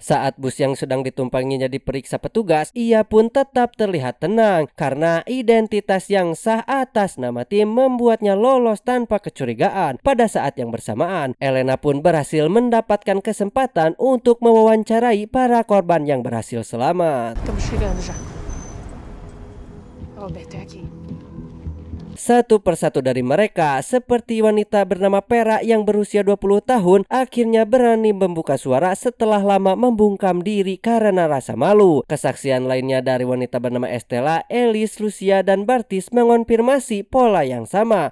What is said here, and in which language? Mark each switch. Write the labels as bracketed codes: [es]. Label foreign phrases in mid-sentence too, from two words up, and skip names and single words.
[id] Saat bus yang sedang ditumpanginya diperiksa petugas, ia pun tetap terlihat tenang karena identitas yang sah atas nama Tim membuatnya lolos tanpa kecurigaan. Pada saat yang bersamaan, Elena pun berhasil mendapatkan kesempatan untuk mewawancarai para korban yang berhasil selamat. [pt] Estamos chegando já. Roberto é aqui. [id] Satu persatu dari mereka, seperti wanita bernama Pera yang berusia 20 tahun, akhirnya berani membuka suara setelah lama membungkam diri karena rasa malu. Kesaksian lainnya dari wanita bernama Estela, Elis, Lucia, dan Bartis mengonfirmasi pola yang sama.